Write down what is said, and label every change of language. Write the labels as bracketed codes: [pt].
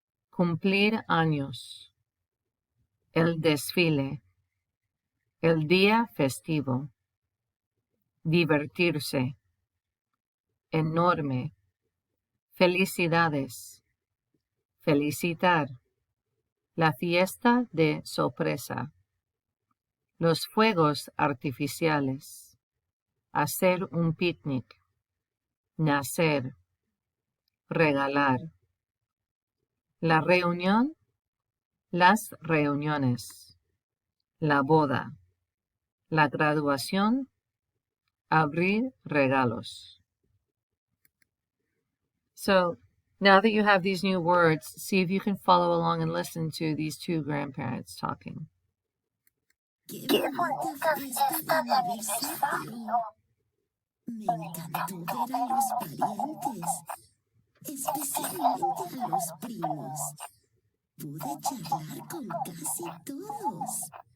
[es] cumplir años, el desfile, el día festivo, divertirse, enorme, felicidades, felicitar, la fiesta de sorpresa, los fuegos artificiales, hacer un picnic, nacer, regalar, la reunión, las reuniones, la boda, la graduación, abrir regalos. [en] So now that you have these new words, see if you can follow along and listen to these two grandparents talking. [es] ¡Qué bonita fiesta de aniversario! Me encantó ver a los parientes, especialmente a los primos. Pude charlar con casi todos.